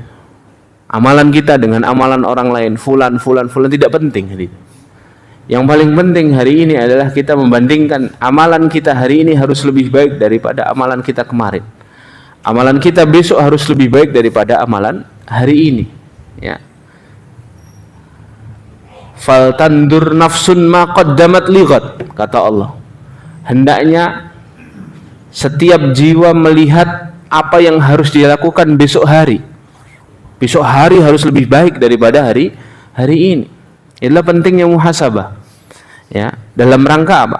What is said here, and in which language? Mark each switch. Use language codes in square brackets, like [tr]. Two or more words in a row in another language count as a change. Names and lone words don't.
[id] Amalan kita dengan amalan orang lain, fulan tidak penting, hadirin. Yang paling penting hari ini adalah kita membandingkan amalan kita hari ini harus lebih baik daripada amalan kita kemarin. Amalan kita besok harus lebih baik daripada amalan hari ini. Ya. [ar] فلتنظر نفس ما قدمت لغد, [id] kata Allah. Hendaknya setiap jiwa melihat apa yang harus dilakukan besok hari. Besok hari harus lebih baik daripada hari ini. Inilah pentingnya muhasabah. Ya, dalam rangka apa?